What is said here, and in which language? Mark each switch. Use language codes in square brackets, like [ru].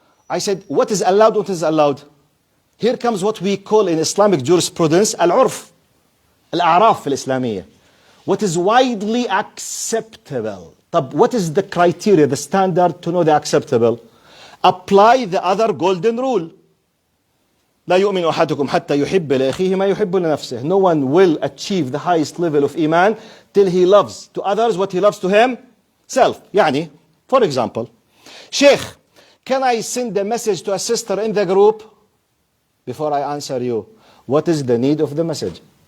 [en] I said, what is allowed, what is allowed? Here comes what we call in Islamic jurisprudence, al-urf, al-a'raf al-islamiyya. What is widely acceptable? What is the criteria, the standard to know the acceptable? Apply the other golden rule. [ar] لا يؤمن أحدكم حتى يحب لأخيه ما يحب لنفسه. [en] No one will achieve the highest level of iman till he loves to others what he loves to himself. يعني, for example, Sheikh, can I send a message to a sister in the group? Before I answer you, what is the need of the message?